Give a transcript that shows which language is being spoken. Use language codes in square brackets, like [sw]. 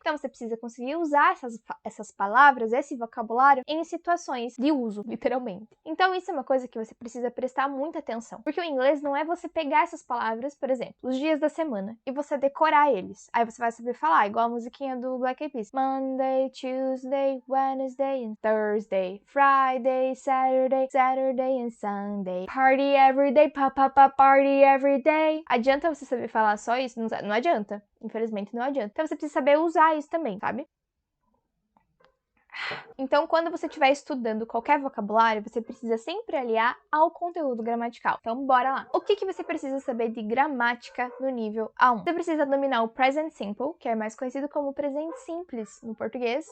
[pt] Então você precisa conseguir usar essas palavras, esse vocabulário em situações de uso, literalmente. Então isso é uma coisa que você precisa prestar muita atenção, porque o inglês não é você pegar essas palavras, por exemplo, os dias da semana, e você decorar eles. Aí você vai saber falar, igual a musiquinha do Black Eyed Peas. [en] Monday, Tuesday, Wednesday and Thursday, Friday, Saturday, Saturday and Sunday. Party every day, party every day. [pt] Adianta você saber falar só isso? Não adianta. Infelizmente não adianta. Então você precisa saber usar isso também, sabe? Então, quando você estiver estudando qualquer vocabulário, você precisa sempre aliar ao conteúdo gramatical. Então, bora lá. O que você precisa saber de gramática no nível A1? Você precisa dominar o present simple, que é mais conhecido como presente simples no português.